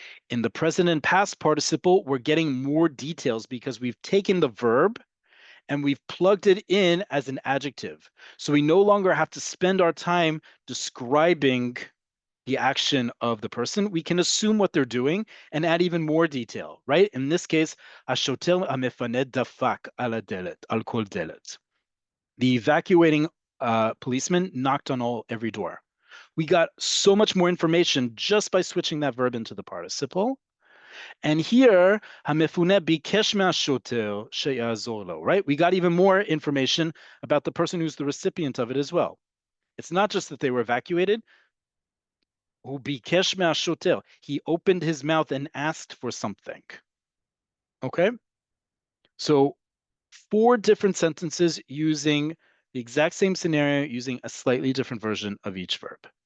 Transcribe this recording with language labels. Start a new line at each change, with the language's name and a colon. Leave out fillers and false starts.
English: In the present and past participle, we're getting more details because we've taken the verb and we've plugged it in as an adjective. So we no longer have to spend our time describing the action of the person. We can assume what they're doing and add even more detail, right? In this case,
Hebrew: השוטר המפנה דפק על הדלת, על כל דלת.
English: The evacuating policeman knocked on every door. We got so much more information just by switching that verb into the participle. And here,
Hebrew: המפונה ביקש מהשוטר שיעזור לו, right?
English: We got even more information about the person who's the recipient of it as well. It's not just that they were evacuated.
Hebrew: הוא ביקש מהשוטר.
English: He opened his mouth and asked for something. Okay? So 4 different sentences using the exact same scenario, using a slightly different version of each verb.